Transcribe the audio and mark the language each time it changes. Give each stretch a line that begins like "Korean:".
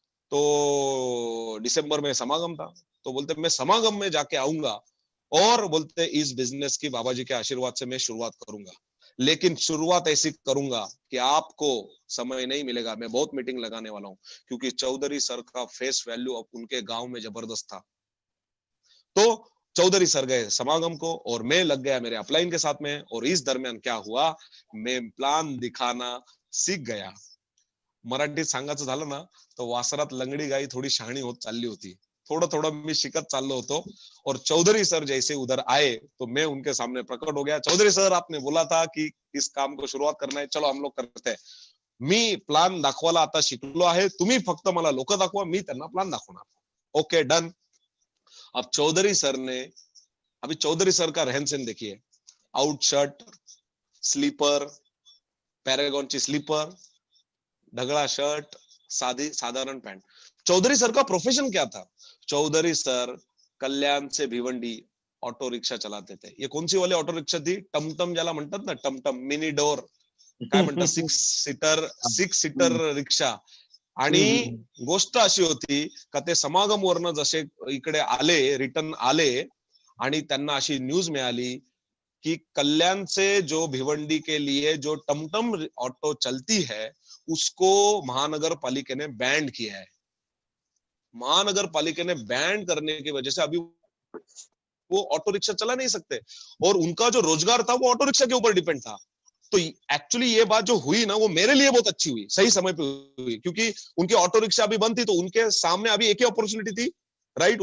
Hindi: तो दिसंबर में समागम था। तो बोलते मैं समागम में जाके आऊंगा, और बोलते इस बिजनेस की बाबा जी के आशीर्वाद से मैं शुरुआत करूंगा, लेकिन शुरुआत ऐसी करूंगा कि आपको समय नहीं मिलेगा। मैं बहुत मीटिंग लगाने वाला हूँ, क्योंकि चौधरी सर का फेस वैल्यू अब उनके गांव में जबरदस्त था। तो चौधरी सर गए समागम को, और मैं लग गया मेरे अपलाइन के साथ में। और इस दरमियान क्या हुआ, मैं प्लान दिखाना सीख गया।
Marathi: मराठीत सांगायचं झालं ना, तर वासरात लंगडी गाई थोडी शहाणी होत चालली होती. थोड़ा थोड़ा मी शिकत चाललो होतो.
Hindi: और चौधरी सर जैसे उधर आए तो मैं उनके सामने प्रकट हो गया. चौधरी सर, आपने बोला था कि इस काम को शुरुआत करना है, चलो हम लोग करते हैं.
Marathi: मी प्लान दाखवायला आता शिकलो आहे, तुम्ही फक्त मला लोक दाखवा, मी त्यांना प्लान दाखवणार.
English: Okay, done.
Hindi: अब चौधरी सर ने, अभी चौधरी सर का रहन सहन देखिए, आउट शर्ट, स्लीपर, पैरागॉन ची स्लीपर, ढगड़ा शर्ट, सादी साधारण पैंट. चौधरी सर का प्रोफेशन क्या था? चौधरी सर कल्याण से भिवंडी ऑटो रिक्शा चलाते थे. ये कौन सी वाली ऑटो रिक्शा थी?
Marathi: टमटम ज्याला म्हणतात ना, टमटम मिनी डोर, काय म्हणतात, सिक्स सीटर रिक्षा. आणि गोष्ट अशी होती का ते समागम वरनं जसे इकडे आले, रिटर्न आले, आणि त्यांना अशी न्यूज मिळाली कि
Hindi: कल्याण से जो भिवंडी के लिए जो टमटम ऑटो चलती है उसको महानगर पालिका ने बैन किया है. महानगर पालिका ने बैन करने की वजह से अभी वो ऑटो रिक्शा चला नहीं सकते, और उनका जो रोजगार था वो ऑटो रिक्शा के ऊपर डिपेंड था. तो एक्चुअली ये बात जो हुई ना, वो मेरे लिए बहुत अच्छी हुई, सही समय पे हुई, क्योंकि उनकी ऑटो रिक्शा अभी बंद थी, तो उनके सामने अभी एक ही अपॉर्चुनिटी थी, राइट.